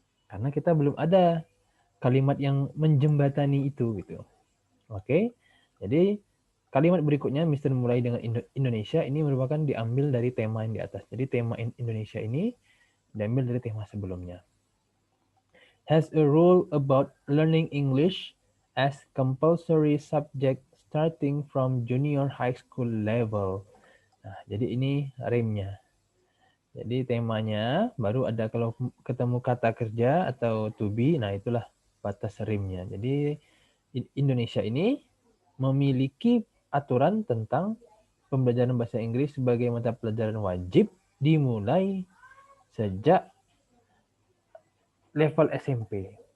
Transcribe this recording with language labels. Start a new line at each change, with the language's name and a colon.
Indonesian: Karena kita belum ada kalimat yang menjembatani itu gitu. Oke. Jadi kalimat berikutnya Mister mulai dengan Indonesia ini merupakan diambil dari tema yang di atas. Jadi tema Indonesia ini diambil dari tema sebelumnya.
English: Has a rule about learning English as compulsory subject starting from junior high school level.
Indonesian: Nah, jadi ini remnya. Jadi temanya baru ada kalau ketemu kata kerja atau to be, nah itulah batas rimnya. Jadi Indonesia ini memiliki aturan tentang pembelajaran bahasa Inggris sebagai mata pelajaran wajib dimulai sejak level SMP.